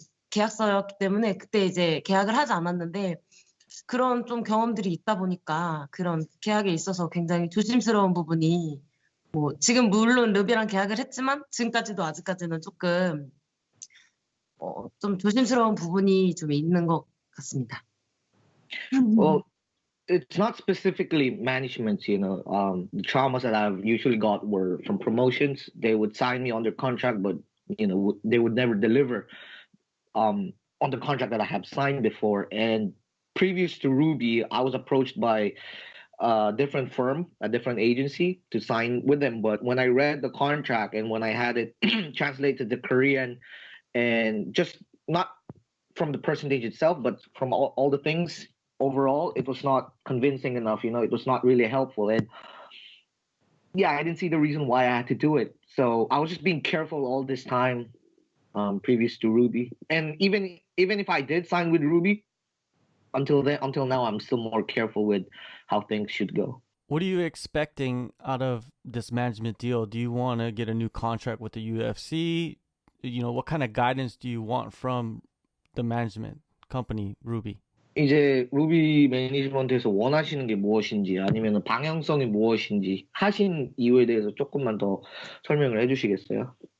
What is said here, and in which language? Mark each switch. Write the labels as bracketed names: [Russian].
[Korean] 계약서였기 때문에 그때 이제 계약을 하지 않았는데, 그런 좀 경험들이 있다 보니까 그런 계약에 있어서 굉장히 조심스러운 부분이 뭐 지금 물론 르비랑 계약을 했지만 지금까지도 아직까지는 조금 좀 조심스러운 부분이 좀 있는 것 같습니다. [English] Well, it's not specifically management, the traumas that I've usually got were from promotions. They would sign me under contract, but they would never deliver on the contract that I have signed before. And previous to Ruby, I was approached by a different firm, a different agency to sign with them. But when I read the contract and when I had it translated to Korean and just not from the percentage itself, but from all the things overall, it was not convincing enough. It was not really helpful. And yeah, I didn't see the reason why I had to do it. So I was just being careful all this time, previous to Ruby. And even if I did sign with Ruby, until now, I'm still more careful with how things should go. What are you expecting out of this management deal? Do you want to get a new contract with the UFC? What kind of guidance do you want from the management company, Ruby? [Korean] 이제 루비 매니지먼트에서 원하시는 게 무엇인지 아니면 방향성이 무엇인지 하신 이유에 대해서 조금만 더 설명을 해주시겠어요?